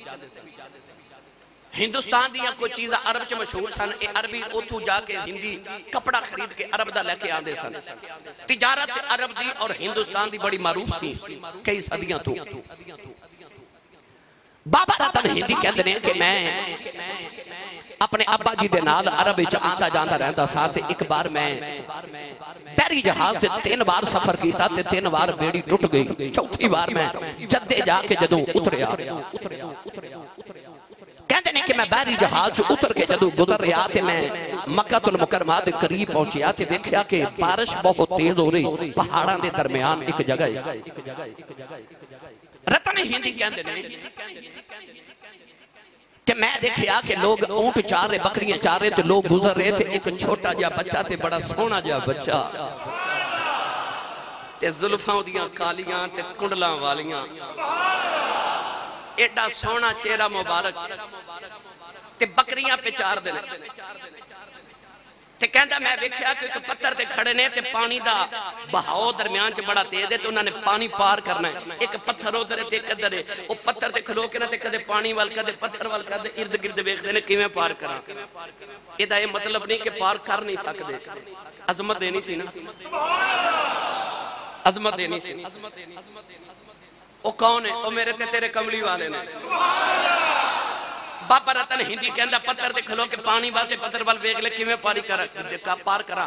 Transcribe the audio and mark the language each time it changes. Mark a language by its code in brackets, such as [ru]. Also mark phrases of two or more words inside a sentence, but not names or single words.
[pa] ہندوستان دیا کوئی چیزہ عرب چ مشہور سن اے عربی اتھو جا کے ہندی کپڑا خرید کے عرب دا لے کے آن دے سن. تجارت عرب دی اور ہندوستان دی بڑی معروف سی کئی صدیاں تو. بابا رتن ہندی کہتے ہیں کہ میں اپنے ابا جی دے نال عرب وچ آندا جاندا رہندا سا تے ایک بار میں بحری جہاز تے 3 بار سفر کیتا تے 3 بار بیڑی ٹوٹ گئی. چوتھی بار میں جدے جا کے جدوں اتریا کہتے ہیں کہ میں بحری جہاز اتر کے جدوں گزر رہا تے میں مکہ المکرمہ دے قریب پہنچیا تے دیکھیا کہ بارش بہت تیز ہو رہی پہاڑاں دے درمیان ایک جگہ ہے. رتن ہندی کہتے ہیں کہ میں دیکھیا کہ لوگ اونٹ چار رہے بکریاں چار رہے تھے لوگ گزر رہے تھے ایک چھوٹا جا بچہ تھے بڑا سونا جا بچہ تے زلفاں دیاں کالیاں تے کنڈلاں والیاں ایڈا سونا چہرہ مبارک تے بکریاں پہ چار دینے تے کہندہ میں دیکھیا کہ ایک پتھر تے کھڑے نے تے پانی دا بہاؤ درمیان چ بڑا تیز ہے تو انہوں نے پانی پار کرنا ہے. ایک پتھر ادھر ہے تے ایک ادھر ہے وہ پتھر تے کھلو کے نہ تے کدے پانی وال کدے پتھر وال کدے ارد گرد ویکھدے نے کیویں پار کراں. ادا یہ مطلب نہیں کہ پار کر نہیں سکدے عظمت دینی سی نا عظمت دینی سی. [ur] وہ کون ہے؟ [pa] وہ میرے تے تیرے کملی والے نے. بابا رتن ہندی کہندہ پتھر دے کھلو کے پانی والے پتھر وال ویکھ لے کیویں پار کرا.